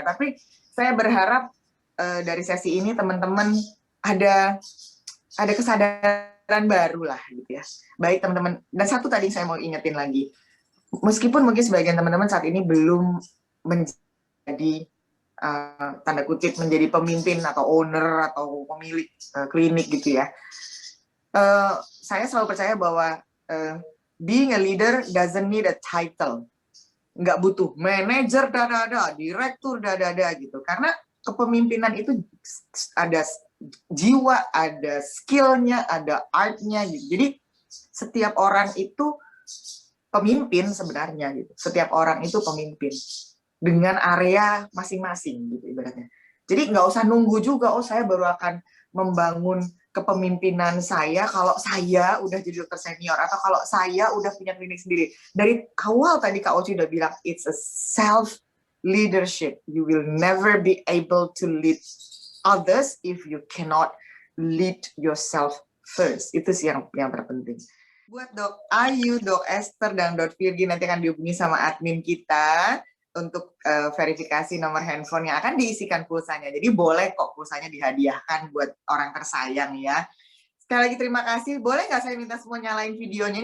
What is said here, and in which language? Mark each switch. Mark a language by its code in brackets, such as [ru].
[id] Tapi saya berharap dari sesi ini teman-teman ada kesadaran baru lah gitu ya. Baik teman-teman. Dan satu tadi saya mau ingetin lagi. Meskipun mungkin sebagian teman-teman saat ini belum menjadi tanda kutip menjadi pemimpin atau owner atau pemilik klinik gitu ya. Saya selalu percaya bahwa [en] being a leader doesn't need a title. [id] Nggak butuh manajer direktur gitu. Karena kepemimpinan itu ada jiwa, ada skillnya, ada artnya gitu. Jadi setiap orang itu pemimpin sebenarnya gitu. Setiap orang itu pemimpin dengan area masing-masing gitu ibaratnya. Jadi nggak usah nunggu juga, oh saya baru akan membangun kepemimpinan saya kalau saya udah jadi dokter senior atau kalau saya udah punya klinik sendiri. Dari awal tadi Kak Oci udah bilang [en] it's a self leadership. You will never be able to lead others if you cannot lead yourself first. [id] Itu sih yang terpenting. Buat Dok Ayu, Dok Esther, dan Dok Virgi nanti akan dihubungi sama admin kita untuk verifikasi nomor handphone yang akan diisikan pulsanya. Jadi boleh kok pulsanya dihadiahkan buat orang tersayang ya. Sekali lagi terima kasih. Boleh nggak saya minta semua nyalain videonya?